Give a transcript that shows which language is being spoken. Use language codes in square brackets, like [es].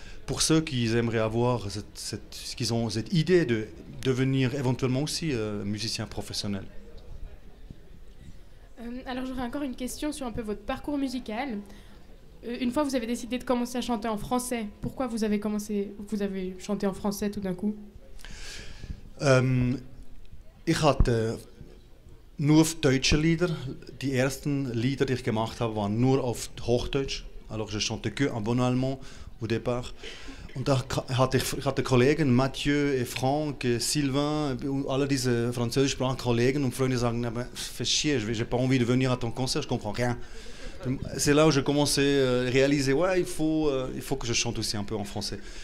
[fr] Pour ceux qui aimeraient avoir cette idée de devenir éventuellement aussi musicien professionnel. Alors j'aurais encore une question sur un peu votre parcours musical. Une fois vous avez décidé de commencer à chanter en français, pourquoi vous avez chanté en français tout d'un coup? [de] Ich hatte nur auf deutsche Lieder. Die ersten Lieder, die ich gemacht habe, waren nur auf Hochdeutsch. [fr] Alors je chantais que en bon allemand au départ. [de] Und da hatte ich Kollegen, [fr] Mathieu et Franck, et Sylvain, [de] alle diese französischsprachigen Kollegen und Freunde sagen, [fr] fais chier, j'ai pas envie de venir à ton concert, je comprends rien. C'est là où j'ai commencé à réaliser, ouais, il faut que je chante aussi un peu en français.